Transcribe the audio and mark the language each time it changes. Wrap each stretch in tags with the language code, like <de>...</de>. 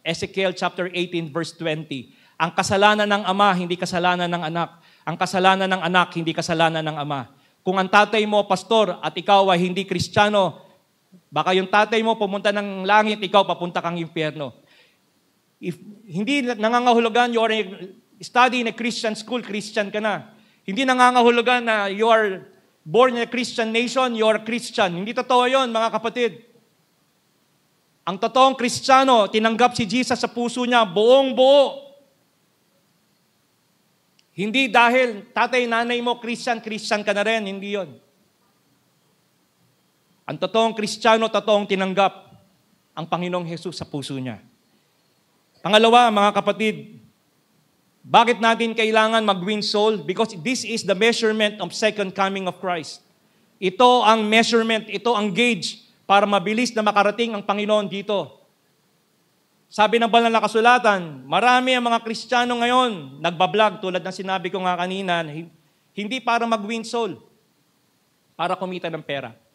<tl>Ezekiel chapter 18 verse 20. Ang kasalanan ng ama, hindi kasalanan ng anak. Ang kasalanan ng anak, hindi kasalanan ng ama. Kung ang tatay mo, pastor, at ikaw ay hindi Kristiyano, baka yung tatay mo pumunta ng langit, ikaw papunta kang impyerno. If hindi nangangahulugan, you are studying in a Christian school, Christian ka na.</tl> <en>Hindi nangangahulugan na you are born in a Christian nation, you are Christian.</en> <tl>Hindi totoo yun, mga kapatid. Ang totoong Kristiyano, tinanggap si Jesus sa puso niya, buong buo. Hindi dahil tatay, nanay mo, Christian ka na rin. Hindi yun. Ang totoong Kristiyano, totoong tinanggap ang Panginoong Jesus sa puso niya. Pangalawa, mga kapatid, bakit natin kailangan mag-win soul?</tl> <en>Because this is the measurement of second coming of Christ.</en> <tl>Ito ang measurement, ito ang gauge para mabilis na makarating ang Panginoon dito. Sabi ng banal na kasulatan, marami ang mga Kristiyano ngayon nagbablog tulad ng sinabi ko nga kanina, hindi para mag-win soul, para kumita ng pera.</tl>